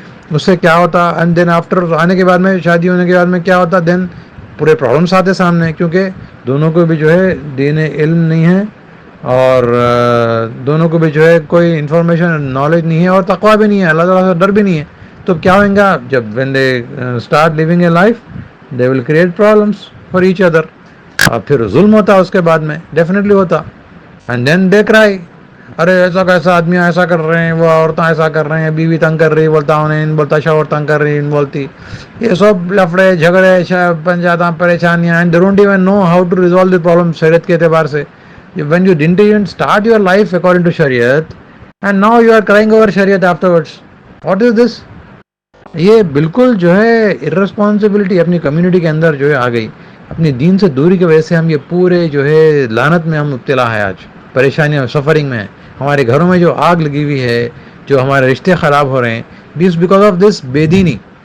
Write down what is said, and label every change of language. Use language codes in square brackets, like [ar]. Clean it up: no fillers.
[ur] اس سے کیا ہوتا, [en] and then after [ur] آنے کے بعد میں, شادی ہونے کے بعد میں کیا ہوتا, دین پورے پرابلمس آتے سامنے, کیونکہ دونوں کو بھی جو ہے دین علم نہیں ہے, اور دونوں کو بھی جو ہے کوئی انفارمیشن نالج نہیں ہے, اور تقویٰ بھی نہیں ہے, اللہ تعالیٰ سے ڈر بھی نہیں ہے. تو کیا ہوئیں گا, [en] جب when they start living a life, they will create problems for each other. [ur] اور پھر ظلم ہوتا اس کے بعد میں, ڈیفینیٹلی ہوتا, [en] and then they cry, [ur] ارے ایسا کیسا آدمی ایسا کر رہے ہیں, وہ عورتیں ایسا کر رہے ہیں, بیوی تنگ کر رہی بولتا انہیں, ان بولتا شوہر تنگ کر رہی ان بولتی, یہ سب لفڑے جھگڑے بن جاتا, پریشانیاں, [en] and they don't even know how to resolve the problem [ur] شریعت کے اعتبار سے. [en] when you didn't even start your life according to Shariat, and now you are crying over Shariat afterwards, what is this? [ur] یہ بالکل جو ہے irresponsibility اپنی community کے اندر جو ہے آ گئی, اپنی دین سے دوری کی وجہ سے ہم یہ پورے جو ہے لعنت میں ہم مبتلا ہے, آج پریشانیاں سفرنگ میں, ہمارے گھروں میں جو آگ لگی ہوئی ہے, جو ہمارے رشتے خراب ہو رہے ہیں, [en] because of this [ur] بے دینی.